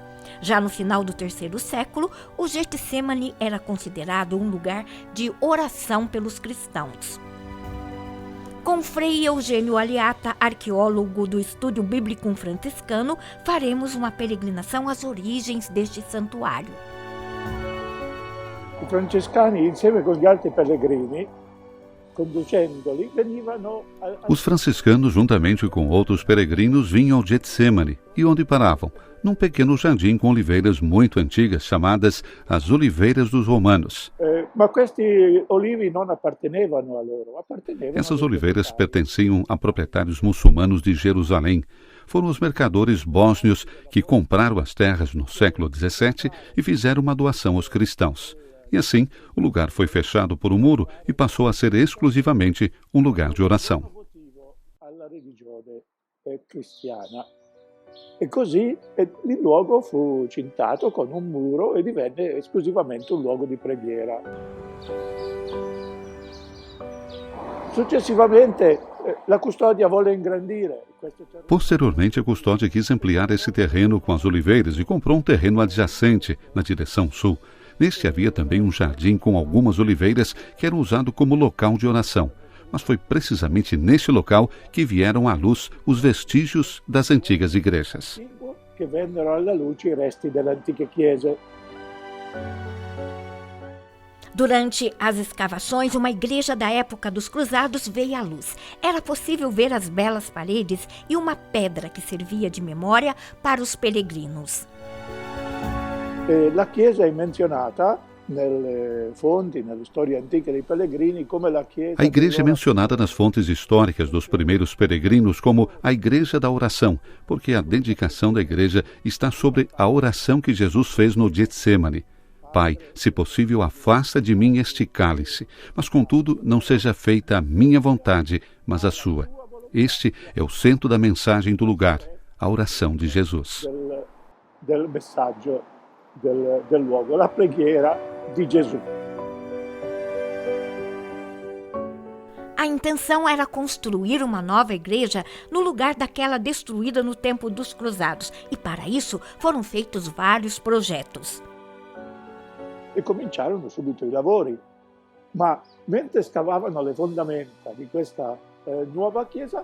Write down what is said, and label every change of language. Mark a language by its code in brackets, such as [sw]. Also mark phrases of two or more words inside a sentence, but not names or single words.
[pt] Já no final do 3º século, o Getsemane era considerado um lugar de oração pelos cristãos. Com Frei Eugênio Aliata, arqueólogo do Estúdio Bíblico Franciscano, faremos uma peregrinação às origens deste santuário. [it] I francescani, insieme con gli altri pellegrini, conducendoli, venivano... [pt] Os franciscanos, juntamente com outros peregrinos, vinham ao Getsemane, e onde paravam? Num pequeno jardim com oliveiras muito antigas, chamadas as Oliveiras dos Romanos. [it] Ma questi olivi non appartenevano a loro, appartenevano... [pt] Essas oliveiras pertenciam a proprietários muçulmanos de Jerusalém. Foram os mercadores bósnios que compraram as terras no século XVII e fizeram uma doação aos cristãos. E assim, o lugar foi fechado por um muro e passou a ser exclusivamente um lugar de oração. [it] E così il luogo fu cintato con un muro e divenne esclusivamente un luogo di preghiera. Successivamente la custodia volle ingrandire. [pt] Posteriormente, a custódia quis ampliar esse terreno com as oliveiras e comprou um terreno adjacente na direção sul. Neste havia também um jardim com algumas oliveiras que eram usado como local de oração. Mas foi precisamente neste local que vieram à luz os vestígios das antigas igrejas. [it] Que vennero alla luce i resti delle antiche chiese. [pt] Durante as escavações, uma igreja da época dos Cruzados veio à luz. Era possível ver as belas paredes e uma pedra que servia de memória para os peregrinos. [it] La chiesa è menzionata nelle fonti, nelle storie antiche dei pellegrini, come la chiesa... [pt] A igreja é mencionada nas fontes históricas dos primeiros peregrinos como a igreja da oração, porque a dedicação da igreja está sobre a oração que Jesus fez no Getsemane. Pai, se possível, afasta de mim este cálice, mas contudo não seja feita a minha vontade, mas a sua. Este é o centro da mensagem do lugar, a oração de Jesus. [it] Del messaggio del luogo, la preghiera di Gesù. [pt] A intenção era construir uma nova igreja no lugar daquela destruída no tempo dos Cruzados, e para isso foram feitos vários projetos. [it] E cominciarono subito i lavori, ma mentre scavavano le fondamenta di questa nuova chiesa...